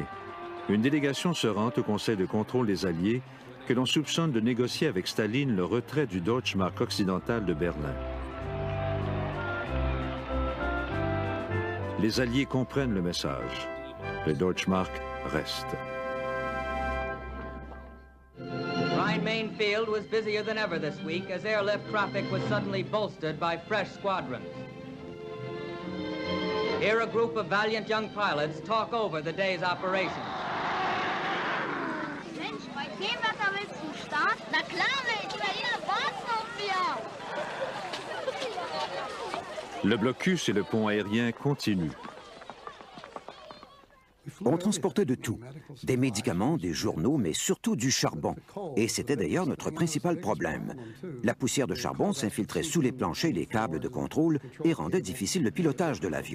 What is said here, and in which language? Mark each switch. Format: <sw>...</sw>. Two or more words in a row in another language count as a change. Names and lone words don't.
<fr>Une délégation se rend au Conseil de contrôle des Alliés que l'on soupçonne de négocier avec Staline le retrait du Deutschmark occidental de Berlin. Les Alliés comprennent le message. Le Deutschmark reste.</fr> <en>Rhine-Main Field was busier than ever this week as airlift traffic was suddenly bolstered by fresh squadrons. Here a group of valiant young pilots talk over the day's operations.</en> <de>Mensch, bei dem Wetter willst du starten? Na klar, die Italiener warten auf wir.</de> <fr>Le blocus et le pont aérien continuent. On transportait de tout, des médicaments, des journaux, mais surtout du charbon. Et c'était d'ailleurs notre principal problème. La poussière de charbon s'infiltrait sous les planchers et les câbles de contrôle et rendait difficile le pilotage de l'avion.</fr>